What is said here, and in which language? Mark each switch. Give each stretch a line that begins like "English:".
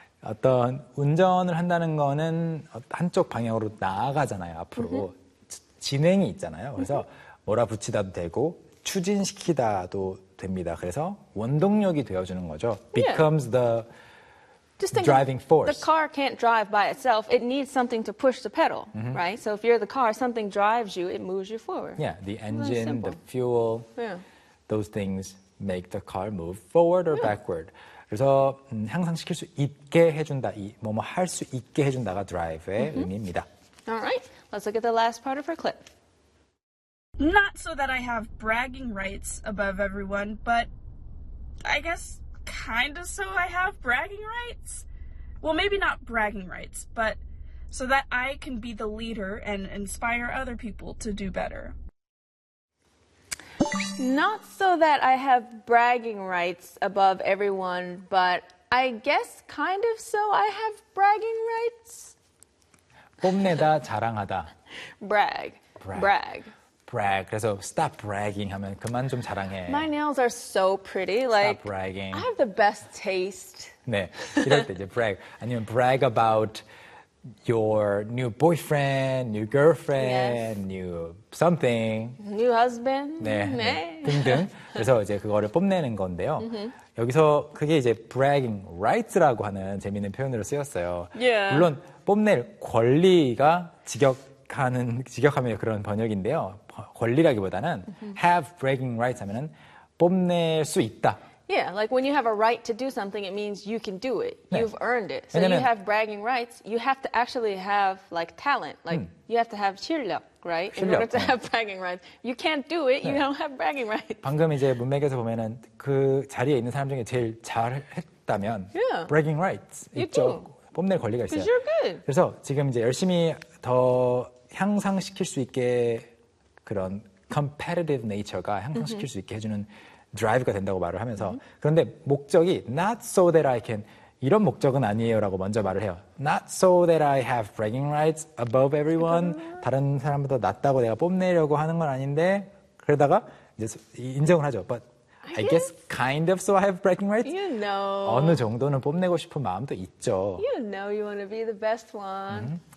Korean: 어떤 운전을 한다는 거는 한쪽 방향으로 나아가잖아요. 앞으로 mm-hmm. 진행이 있잖아요. 그래서 mm-hmm. 몰아붙이다도 되고 추진시키다도 됩니다. 그래서 원동력이 되어주는 거죠.
English: Becomes yeah. the Just driving force. The car can't drive by itself. It needs something to push the pedal, mm-hmm. right? So if you're the car, something drives you. It moves you forward. Yeah, the engine, the fuel, yeah. those things make the car move forward or yeah. backward.
Korean: 그래서 향상시킬 수 있게 해준다. 이 뭐뭐 할 수 있게 해준다가 drive의 mm-hmm. 의미입니다.
English: All right, let's look at the last part of our clip. Not so that I have bragging rights above everyone, but I guess kind of so I have bragging rights? Well, maybe not bragging rights, but so that I can be the leader and inspire other people to do better. Not so that I have bragging rights above everyone, but I guess kind of so I have bragging rights?
Korean: 뽐내다, 자랑하다.
English: Brag. Brag. Brag.
Korean: Brag. 그래서
English: stop bragging
Korean: 하면 그만 좀 자랑해.
English: My nails are so pretty. Like, stop bragging. I have the best taste.
Korean: 네. 이럴 때 이제 brag. 아니면
English: brag about your new boyfriend, new girlfriend, new something. New husband.
Korean: 네. 네. 등등. 그래서 이제 그거를 뽐내는 건데요. Mm-hmm. 여기서 그게 이제 bragging rights라고 하는 재미있는 표현으로 쓰였어요. Yeah. 물론 뽐낼 권리가 직역하는, 직역하면 그런 번역인데요. 권리라기보다는 mm-hmm.
English: have bragging rights
Korean: 하면은 뽐낼 수 있다.
English: Yeah, like when you have a right to do something, it means you can do it. 네. You've earned it. So
Korean: 왜냐면,
English: you have bragging rights. You have to actually have like talent. Like you have to have 실력, right?
Korean: 실력,
English: in order to have bragging rights. You can't do it. 네. You don't have bragging rights.
Korean: 방금 이제 문맥에서 보면은 그 자리에 있는 사람 중에 제일 잘했다면 yeah. bragging rights 있죠. 뽐낼 권리가 있어요.
English: Because you're good.
Korean: 그래서 지금 이제 열심히 더 향상시킬 수 있게 그런
English: competitive nature
Korean: 가 향상시킬 mm-hmm. 수 있게 해주는 drive가 된다고 말을 하면서 mm-hmm. 그런데 목적이
English: not so that I can
Korean: 이런 목적은 아니에요 라고 먼저 말을 해요.
English: Not so that I have bragging rights above everyone.
Korean: 다른 사람보다 낫다고 내가 뽐내려고 하는 건 아닌데 그러다가 이제 인정을 하죠.
English: But I guess kind of so I have bragging rights. You know.
Korean: 어느 정도는 뽐내고 싶은 마음도 있죠.
English: You know you want to be the best one.